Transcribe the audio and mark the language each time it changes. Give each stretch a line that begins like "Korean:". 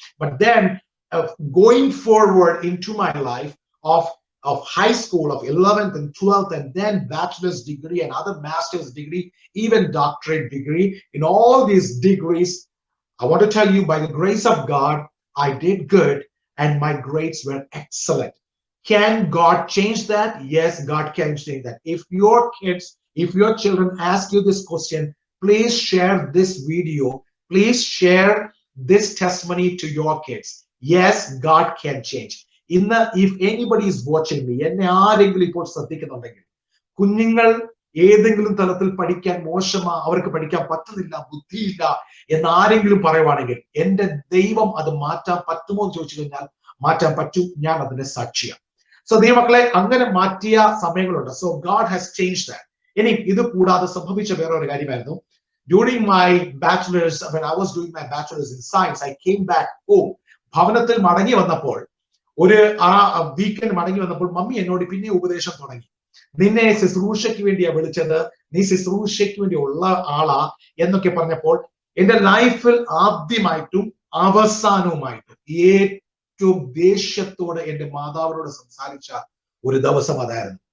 English: But then going forward into my life of high school, of 11th and 12th, and then bachelor's degree and other master's degree, even doctorate degree, in all these degrees, I want to tell you, by the grace of God, I did good and my grades were excellent. Can God change that? Yes, God can change that. If your kids, if your children ask you this question, please share this video. Please share this testimony to your kids. Yes, God can change. If anybody is watching me,
Malayalam: എന്നെ ആരെങ്കിലും ഇപ്പോൾ ശ്രദ്ധിക്കുന്നുണ്ടെങ്കിൽ, കുഞ്ഞുങ്ങൾ ഏതെങ്കിലും തലത്തിൽ പഠിക്കാൻ മോശമാ, അവർക്ക് പഠിക്കാൻ പറ്റുന്നില്ല, ബുദ്ധിയില്ല എന്ന് ആരെങ്കിലും പറയുവാണെങ്കിൽ, എന്റെ ദൈവം അത് മാറ്റാൻ പറ്റുമോ എന്ന് ചോദിച്ചു കഴിഞ്ഞാൽ മാറ്റാൻ പറ്റും. ഞാൻ അതിന്റെ സാക്ഷിയാണ്. സോ ദൈവമക്കളെ, അങ്ങനെ മാറ്റിയ സമയങ്ങളുണ്ട്.
English: So God has change that.
Malayalam: ഇനി ഇത് കൂടാതെ സംഭവിച്ച വേറെ ഒരു കാര്യമായിരുന്നു.
English: During my bachelor's, when I was doing my bachelor's in science, I came back home.
Malayalam: ഭവനത്തിൽ മടങ്ങി വന്നപ്പോൾ, ഒരു വീക്കെൻഡ് മടങ്ങി വന്നപ്പോൾ മമ്മി എന്നോട് പിന്നെ ഉപദേശം തുടങ്ങി. നിന്നെ ശുശ്രൂഷയ്ക്ക് വേണ്ടിയാ വിളിച്ചത്, നീ ശുശ്രൂഷയ്ക്ക് വേണ്ടി ഉള്ള ആളാ എന്നൊക്കെ പറഞ്ഞപ്പോൾ, എന്റെ ലൈഫിൽ ആദ്യമായിട്ടും അവസാനവുമായിട്ടും ഏറ്റവും ദേഷ്യത്തോടെ എന്റെ മാതാവിനോട് സംസാരിച്ച ഒരു ദിവസം അതായിരുന്നു.